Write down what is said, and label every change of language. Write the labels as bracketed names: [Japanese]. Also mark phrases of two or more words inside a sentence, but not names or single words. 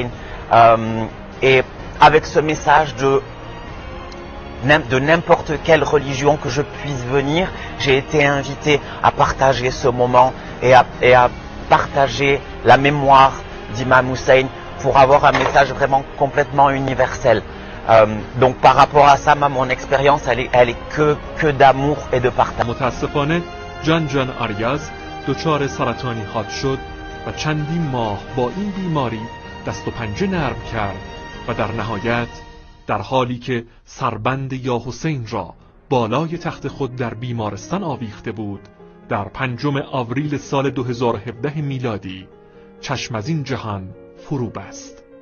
[French] Et avec ce message de n'importe quelle religion que je puisse venir, j'ai été invité à partager ce moment et à partager la mémoire d'Imam Hussein pour avoir un message vraiment complètement universel. Donc par rapport à ça, mon expérience, elle est que d'amour et de partage. [Persian] متاسفانه جان آریاز دچار سرطانی خاک شد و چندین ماه با این بیماری دست و پنجه نرم کرد و در نهایت در حالی که سربند یا حسین را بالای تخت خود در بیمارستان آویخته بود، در 5 آوریل سال 2017 میلادی چشم از این جهان فرو بست.